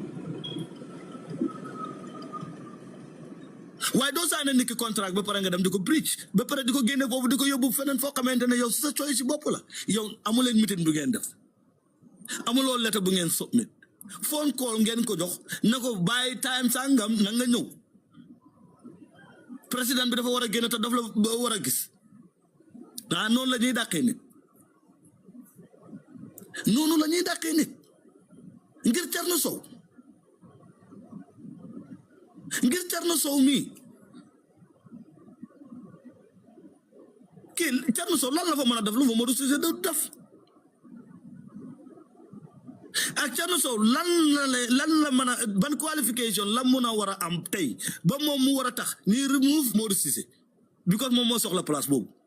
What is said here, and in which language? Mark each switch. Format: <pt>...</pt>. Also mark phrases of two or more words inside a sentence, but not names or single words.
<wo>waaye doo saane nit ki contrat ba pare nga dem di ko breach ba pare di ko génne foofu di ko yóbbu feneen foo xamante ne yow sa choice si bopp la yow amuleen meeting bu ngeen def amuloo lettre bu ngeen submit</wo> <en>phone call</en> <wo>ngeen ko jox na ko bàyyi time sangam na nga ñëw président bi dafa war a génne te daf la war a gis noonu la ñuy dàqee nit noonu la ñuy dàqee nit ngir Thierno Sow ngir Thierno Sow mii kii Thierno Sow lan la fa mën a def lu fa Modou Cissé do def ak Thierno Sow lan la mën a ban qualification la mën a war a am tey ba moom mu war a tax ni remove Modou Cissé because moom moo soxla place boobu</wo>